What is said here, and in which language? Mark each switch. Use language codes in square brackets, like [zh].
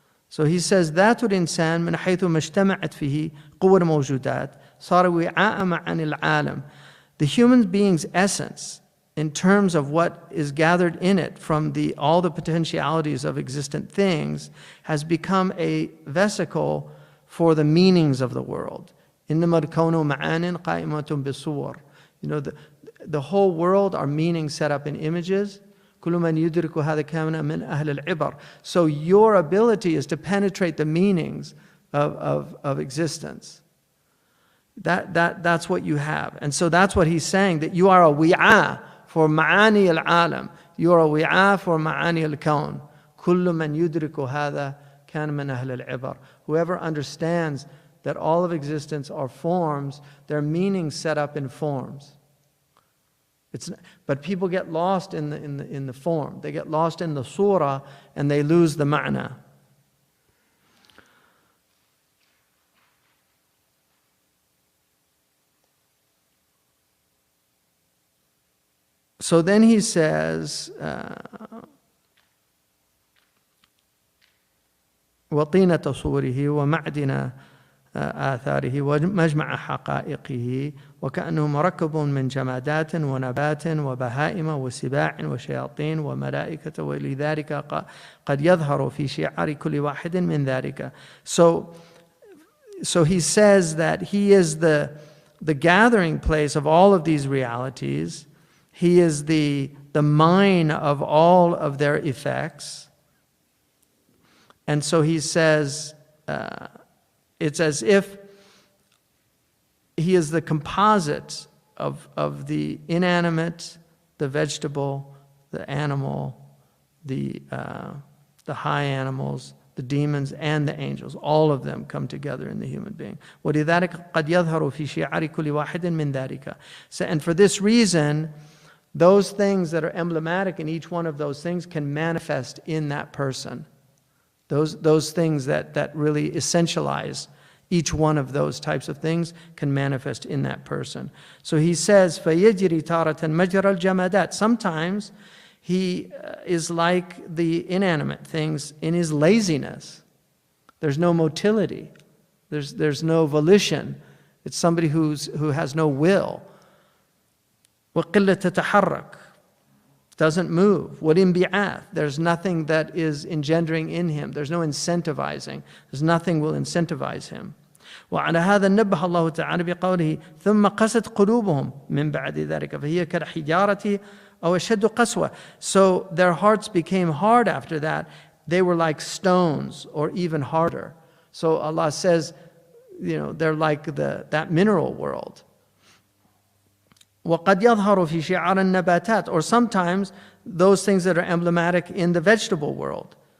[en] So he says, [ar] ذات الإنسان من حيث ما اجتمعت فيه قوى الموجودات صار وعاء عن العالم. [en] The human being's essence, in terms of what is gathered in it from all the potentialities of existent things, has become a vesicle for the meanings of the world. [ar] إنما الكون معان قائمة بالصور. [en] The whole world are meanings set up in images. [ar] كل من يدرك هذا كان من أهل العبر. [en] So your ability is to penetrate the meanings of existence. That's what you have. And so that's what he's saying, that you are a wi'a for ma'ani al-alam. You are a wi'a for ma'ani al-kawn. [ar] كل من يدرك هذا كان من أهل العبر. [en] Whoever understands that all of existence are forms, their meanings set up in forms. But people get lost in the form. They get lost in the surah and they lose the ma'na. So then he says, [ar] وطينة صوره ومعدن آثاره ومجمع حقائقه وكأنه مركب من جمادات ونبات وبهائم وسباع وشياطين وملائكة ولذلك قد يظهر في شعار كل واحد من ذلك. [en] So he says that he is the gathering place of all of these realities. He is the mine of all of their effects. And so he says, it's as if he is the composite of the inanimate, the vegetable, the animal, the high animals, the demons, and the angels. All of them come together in the human being. [ar] وَلِذَلِكَ قَدْ يَظْهَرُ فِي شِعَارِ كُلِّ وَاحِدٍ مِّن ذَلِكَ. [en] And for this reason, those things that are emblematic in each one of those things can manifest in that person. Those things that really essentialize each one of those types of things can manifest in that person. So he says, [ar] فَيَجْرِي تَارَةً مَجْرَى الْجَمَادَاتِ. [en] Sometimes he is like the inanimate things in his laziness. There's no motility. There's no volition. It's somebody who has no will. [ar] وَقِلَّةَ تَتَحَرَّكْ. [en] Doesn't move. [ar] وَالْإِنْبِعَاث. [en] There's nothing that is engendering in him. There's no incentivizing. There's nothing will incentivize him. [ar] وعلى هذا نبه الله تعالى بقوله ثم قست قلوبهم من بعد ذلك فهي كالحجارة أو أشد قسوة. [en] So their hearts became hard after that. They were like stones or even harder. So Allah says, they're like that mineral world. [ar] وقد يظهر في شعار النباتات. [en] Or sometimes those things that are emblematic in the vegetable world.